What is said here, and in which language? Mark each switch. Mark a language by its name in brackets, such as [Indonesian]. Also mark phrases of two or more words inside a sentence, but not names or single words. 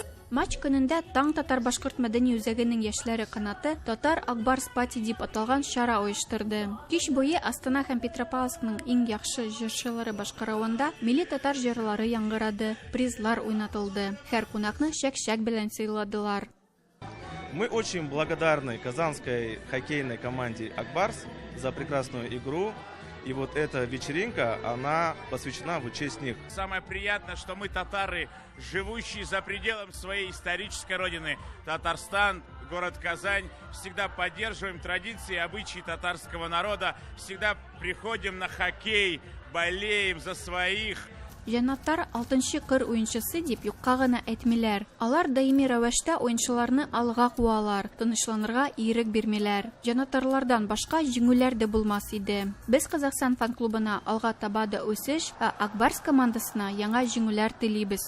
[Tatar] Матч көнендә Таң татар башкорт мәдәни үзәгенең яшьләре канаты Татар Акбарс Пати дип аталган чара оештырды. Кич буе Астана һәм Петропавловскның иң яхшы җырчылары башкаруында милли татар җырлары яңгырады, призлар уйнатылды. Һәр кунакны шәк-шәк белән сыйладылар. [Russian] Мы очень благодарны казанской хоккейной команде «Акбарс» за прекрасную игру. И вот эта вечеринка, она посвящена в честь них. Самое приятное, что мы татары, живущие за пределами своей исторической родины, Татарстан, город Казань, всегда поддерживаем традиции и обычаи татарского народа, всегда приходим на хоккей, болеем за своих. [Tatar] Җанаттар 6-нчы кыр уенчысы дип юкка гына әйтмиләр. Алар даими рәвештә уенчыларны алга куалар, тынычланырга ирек бирмиләр. Җанаттарлардан башка җиңүләр дә булмас иде. Без Казахстан фан-клубына алга таба да үсеш, Акбарс командасына яңа җиңүләр телибез.